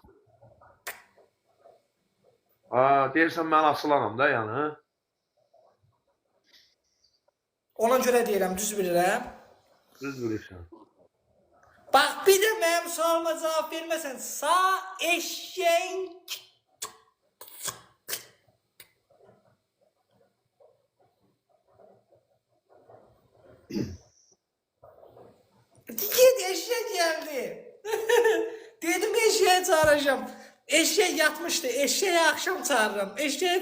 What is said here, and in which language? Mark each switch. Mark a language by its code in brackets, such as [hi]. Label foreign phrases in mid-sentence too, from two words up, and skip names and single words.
[az] Deyirsən mən asılanam da yəni. Ona görə deyirəm, düz bilirəm. Düz bilirsən. Bax, bir də mənim sualıma cavab verməsən sağ eşəyin... [tr] Git eşek geldi. Dedim eşeğe çağıracağım. Eşek yatmıştı. Eşeğe akşam çağırırım.